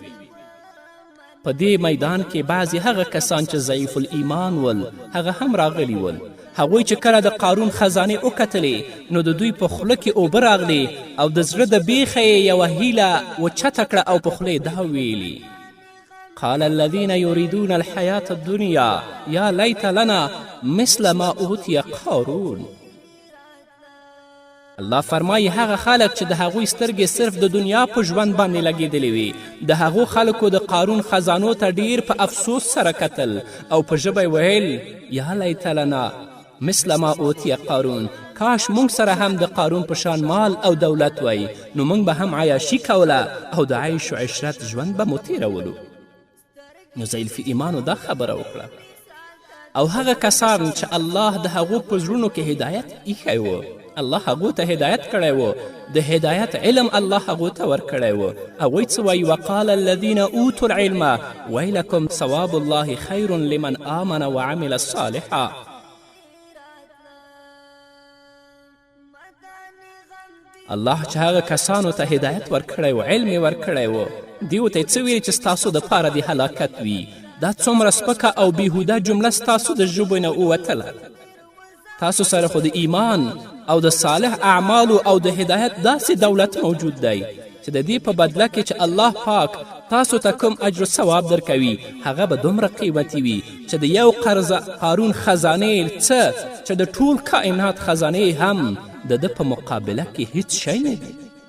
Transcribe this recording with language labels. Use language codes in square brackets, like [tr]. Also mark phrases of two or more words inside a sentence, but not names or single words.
[ps] په دې میدان کې بعضې هغه کسان چې ضعیف الایمان ول هغه هم راغلي ول. هغوی چې کله د قارون خزانې وکتلې نو د دوی په خوله کې اوبه راغلې او د زړه د بیخه یې یوه هیله وچته کړه او په خوله یې دا ویلي: [ar] قال الذين يريدون الحياة الدنيا يا ليت لنا مثل ما اوتي قارون. [ps] الله فرمایي هغه خلک چې د هغوی سترګې صرف د دنیا په ژوند باندې لګېدلې وي، د هغو خلکو د قارون خزانو ته ډیر په افسوس سره کتل او په ژبه ویل: [ar] یا لیت لنا مثل ما اوتي قارون. [ps] کاش موږ سره هم د قارون په شان مال او دولت وی، نو موږ به هم عیاشي کوله او د عیش و عشرت ژوند به مو تیرولو. نو ضعیف ایمانو دا خبره وکړه. او هغه کسان چې الله د هغو په زړونو کې هدایت ایښی و، الله هغو ته هدایت کړی و، د هدایت علم الله هغو ته ورکړی و. هغوی څه وایي؟ [ar] وقال الذین اوتوا العلم ویلکم ثواب الله خیر لمن آمن وعمل صالحا. [ps] الله چې هغه کسانو ته هدایت ورکړی و، علم یې ورکړی و، دیو ته یې څه ویلي چې ستاسو دپاره د هلاکت وي. دا څومره سپکه او بیهوده جمله ستاسو د ژبو نه ووتله. تاسو سره خو د ایمان او د صالح اعمالو او د هدایت داسې دولت موجود دی چې د دې په بدله کې چې الله پاک تاسو ته کوم اجر و ثواب درکوي هغه به دومره قیمتي وي چې د یو قارون خزانې څه چې د ټول کائنات خزانې هم د ده په مقابله کې هیڅ شی نه دی.